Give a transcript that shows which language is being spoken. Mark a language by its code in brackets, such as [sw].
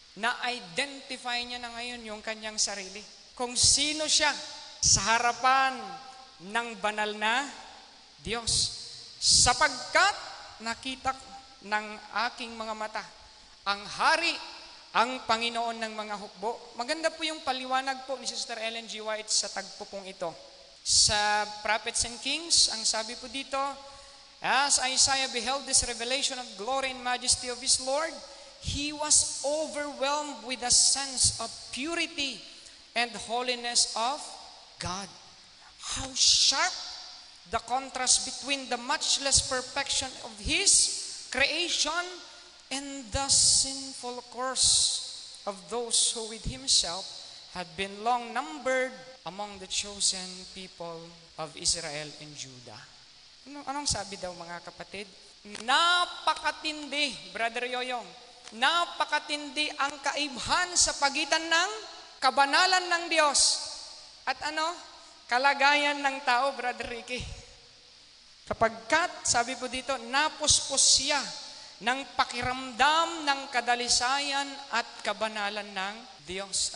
[tl] Na-identify niya na ngayon yung kanyang sarili. Kung sino siya sa harapan ng banal na Diyos. Sapagkat nakita ng aking mga mata ang hari, ang Panginoon ng mga hukbo. Maganda po yung paliwanag po ni Sister Ellen G. White sa tagpo pong ito. [en] Sa Prophets and Kings, [tl] ang sabi po dito, [en] as Isaiah beheld this revelation of glory and majesty of his Lord, he was overwhelmed with a sense of purity and holiness of God. How sharp the contrast between the matchless perfection of His creation and the sinful course of those who with Himself had been long numbered among the chosen people of Israel and Judah. [tl] Anong sabi daw mga kapatid? Napakatindi, Brother Yoyong. Napakatindi ang kaibhan sa pagitan ng kabanalan ng Diyos at kalagayan ng tao, Brother Ricky. Kapagkat, sabi po dito, napuspos siya ng pakiramdam ng kadalisayan at kabanalan ng Diyos.